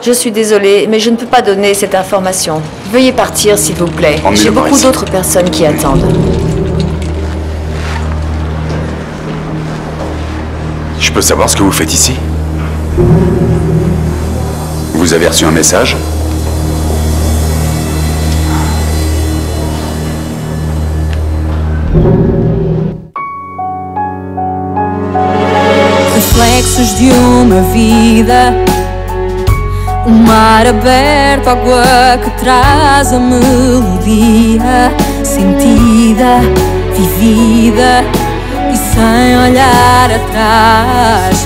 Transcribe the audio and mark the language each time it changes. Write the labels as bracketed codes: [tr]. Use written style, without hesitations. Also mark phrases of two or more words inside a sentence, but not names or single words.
[fr] Je suis désolée, mais je ne peux pas donner cette information. Veuillez partir, s'il vous plaît. J'ai beaucoup d'autres personnes qui attendent. Je peux savoir ce que vous faites ici? Vous avez reçu un message? [pt] Reflexos de uma vida, mar aberto, água que traz a melodia, sentida, vivida e sem olhar atrás.